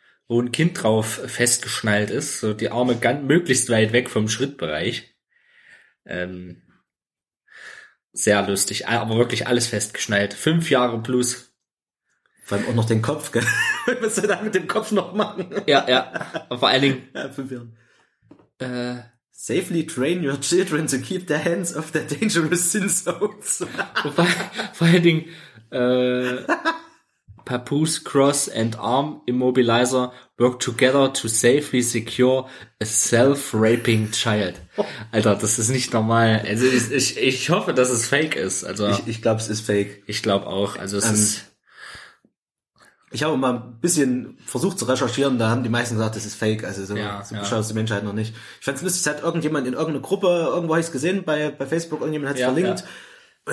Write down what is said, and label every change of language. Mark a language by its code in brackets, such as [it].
[de] Wo ein Kind drauf festgeschnallt ist, so die Arme ganz möglichst weit weg vom Schrittbereich. Sehr lustig, aber wirklich alles festgeschnallt. 5 Jahre plus. Vor allem auch noch den Kopf, gell? Was willst du da mit dem Kopf noch machen? Ja. Aber vor allen Dingen. Ja, 5 Jahre. [en] Safely train your children to keep their hands off their dangerous sin zones. [de] Vor allen Dingen. [en] Papoose, Cross and Arm Immobilizer work together to safely secure a self-raping child. [de] Alter, das ist nicht normal. Also ich hoffe, dass es fake ist. Also ich glaube, es ist fake. Ich glaube auch. Also es ist. Ich habe mal ein bisschen versucht zu recherchieren, da haben die meisten gesagt, das ist fake. Also so schaut es die Menschheit noch nicht. Ich fand es lustig, es hat irgendjemand in irgendeiner Gruppe, irgendwo habe ich es gesehen, bei Facebook, irgendjemand hat es verlinkt. Ja.